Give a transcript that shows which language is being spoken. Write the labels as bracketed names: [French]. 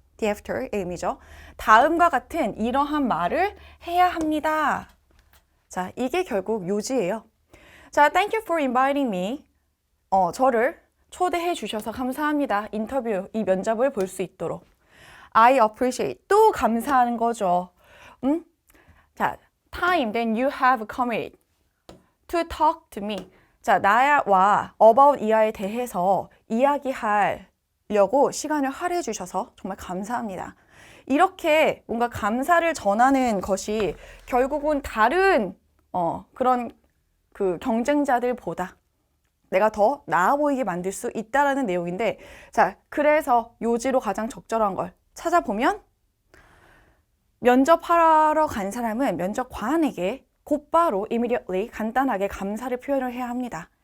[Korean] the after의 의미죠. 다음과 같은 이러한 말을 해야 합니다. 자, 이게 결국 요지예요. 자, [English] thank you for inviting me. [Korean] 저를 초대해 주셔서 감사합니다. 인터뷰, 이 면접을 볼 수 있도록. [English] I appreciate, [Korean] 또 감사하는 거죠. [English] 자, time that you have committed to talk to me. [Korean] 자, 나와 about 이하에 대해서 이야기하려고 시간을 할애해 주셔서 정말 감사합니다. 이렇게 뭔가 감사를 전하는 것이 결국은 다른 그런 그 경쟁자들보다 내가 더 나아 보이게 만들 수 있다라는 내용인데, 자, 그래서 요지로 가장 적절한 걸 찾아보면 면접하러 간 사람은 면접관에게 곧바로 immediately 간단하게 감사를 표현을 해야 합니다.